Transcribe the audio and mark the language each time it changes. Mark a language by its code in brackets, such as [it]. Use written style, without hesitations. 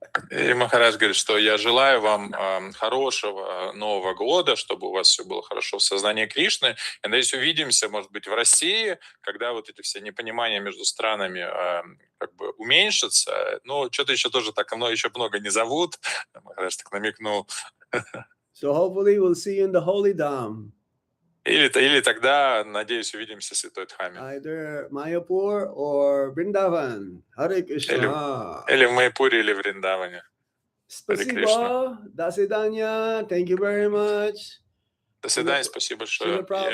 [ru] И Махарадж говорит, что я желаю вам хорошего Нового года, чтобы у вас все было хорошо в сознании Кришны. И надеюсь, увидимся, может быть, в России, когда вот эти все непонимания между странами как бы уменьшатся. Но что-то еще тоже так еще много не зовут. Махарадж так намекнул. [en] So hopefully we'll see you in the Holy Dham. [ru] Или тогда, надеюсь, увидимся в Святой Дхаме. [en] Either Mayapur or Vrindavan. Hare Krishna. [ru] Или в Майяпуре, или в Вриндаване. Спасибо. До свидания. [en] Thank you very much. [ru] До свидания, спасибо большое.